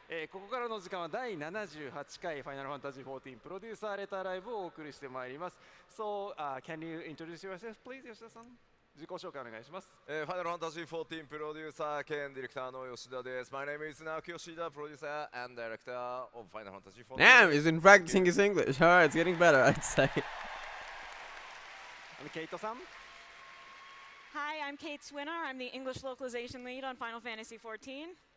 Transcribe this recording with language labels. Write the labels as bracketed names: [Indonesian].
[Japanese] ここからの時間は第78回ファイナルファンタジー14プロデューサーレターライブをお送りしてまいります。 [English] So, can you introduce yourself, please, 吉田さん？ [Japanese] 自己紹介お願いします。ファイナルファンタジー14プロデューサー兼ディレクターの吉田です。 [English] My name is Naoki Yoshida, producer and director of Final Fantasy 14. Damn, he's been practicing his English. All right, it's getting better, I'd say. [Japanese] Kate さん。 [English] Hi, I'm Kate Swinner. I'm the English localization lead on Final Fantasy 14.